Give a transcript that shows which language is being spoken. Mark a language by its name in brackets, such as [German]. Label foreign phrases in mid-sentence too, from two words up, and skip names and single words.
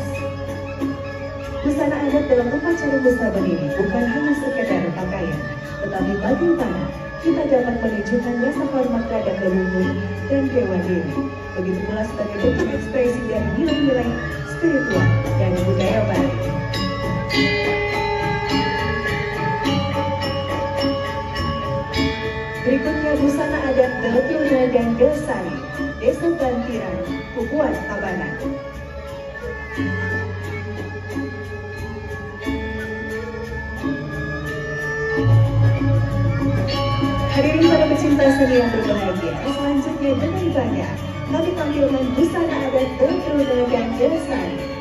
[Indonesian] Busana adat dalam upacara Musa berdiri bukan hanya sekedar pakaian, tetapi bagaimana kita dapat menunjukkan rasa hormat terhadap leluhur dan dewa dewi. Begitu pula sebagai bentuk ekspresi dari nilai-nilai spiritual dan budaya Bali. Berikutnya busana adat Deltruna dan Delsari, Desa Bantiran, Pupuan, Tabanan. Hadirin para pecinta seni yang berbahagia, selanjutnya dengan bangga kami tampilkan busana adat Deltruna dan Delsari.